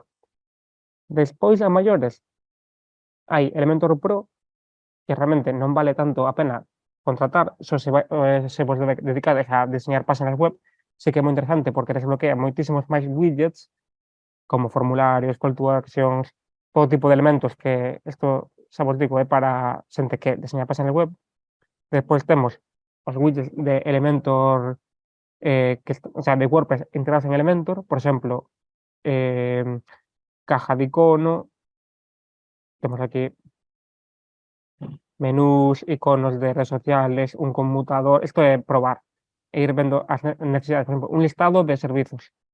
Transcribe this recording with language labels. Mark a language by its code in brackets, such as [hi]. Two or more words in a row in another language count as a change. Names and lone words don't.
[gl] Despois, a maiores, hai Elementor Pro, que realmente non vale tanto a pena contratar, se vos dedicades a diseñar páginas web, sí que é moi interesante porque desbloquea moitísimos máis widgets como formularios, [en] call to actions, [gl] todo tipo de elementos que isto, xa vos digo, é para xente que deseña páxinas web. Despois temos os widgets de Elementor, [es] o sea, [gl] de WordPress integrados en Elementor, por exemplo, [es] caja de icono, [gl] temos aquí menús, iconos de [es] redes sociales, [gl] un conmutador, isto é probar, e ir vendo as necesidades, por exemplo, un listado de servizos.